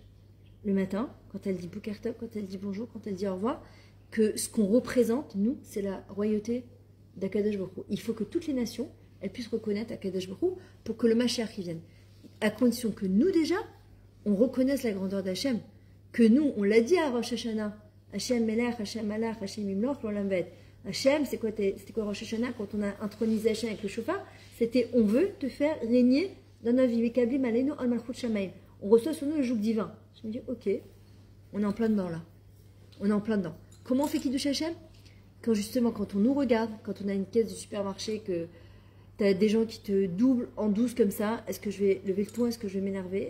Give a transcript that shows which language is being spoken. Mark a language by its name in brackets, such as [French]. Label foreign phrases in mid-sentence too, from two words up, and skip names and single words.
[French] Le matin, quand elle dit [Hebrew] בוקר טוב, [French] quand elle dit bonjour, quand elle dit au revoir, que ce qu'on représente, nous, c'est la royauté d' [Hebrew] הקדוש ברוך הוא. [French] Il faut que toutes les nations, elles puissent reconnaître [Hebrew] הקדוש ברוך הוא [French] pour que le Mashiach vienne. À condition que nous, déjà, on reconnaisse la grandeur d'Hachem. Que nous, on l'a dit à Rosh Hashanah, [Hebrew] ה' מלך, ה' מלך, ה' ימלוך, לעולם ועד. [French] Hachem, c'était quoi Rosh Hashanah quand on a intronisé Hachem avec le chauffard? C'était on veut te faire régner dans notre vie. [Hebrew] מקבלים עלינו על מלכות שמים. [French] On reçoit sur nous le joug divin. Je me dis, ok, on est en plein dedans là. On est en plein dedans. Comment on fait [Hebrew] קידוש השם? [French] Quand justement, quand on nous regarde, quand on a une caisse de supermarché, que tu as des gens qui te doublent en douce comme ça, est-ce que je vais lever le ton? Est-ce que je vais m'énerver?